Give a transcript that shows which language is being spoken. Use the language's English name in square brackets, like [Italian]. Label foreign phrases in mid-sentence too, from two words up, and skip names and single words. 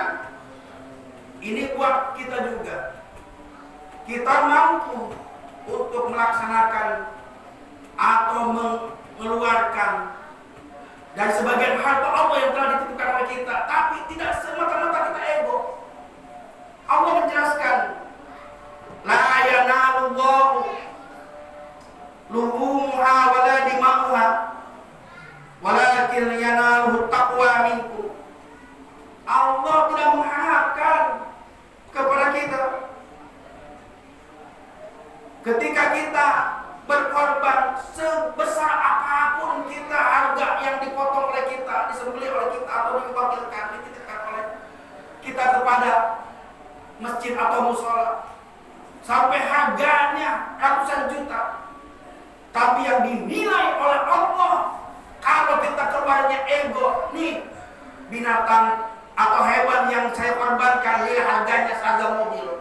[Indonesian] Ini buat kita juga. Kita mampu untuk melaksanakan atau mengeluarkan dari sebagian harta Allah yang telah dititipkan oleh kita, tapi tidak semata-mata kita ego. Allah menjelaskan, [Arabic] لا ينال الله لحومها ولا دماؤها ولكن يناله التقوى منكم. [Indonesian] Allah tidak mengharapkan kepada kita ketika kita berkorban sebesar apapun kita, harga yang dipotong oleh kita, disembelih oleh kita, atau diwakilkan, dititipkan oleh kita kepada masjid atau musola, sampai harganya ratusan juta, tapi yang dinilai oleh Allah, kalau kita keluarnya ego, nih binatang atau hewan yang saya korbankan, nilai harganya seharga mobil.